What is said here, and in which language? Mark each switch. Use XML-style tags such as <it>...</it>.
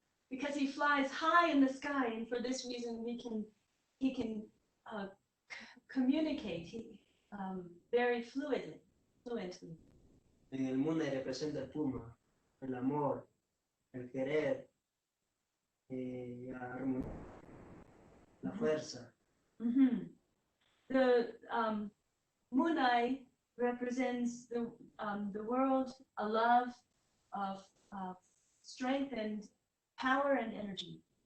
<en>because he flies high in the sky, and for this reason he can communicate very fluently.</en> <es>En el mundo representa el puma, el amor, el querer, la armonía, la fuerza.</es> <en>The Munai represents the world, a love of strength and power and energy.</en>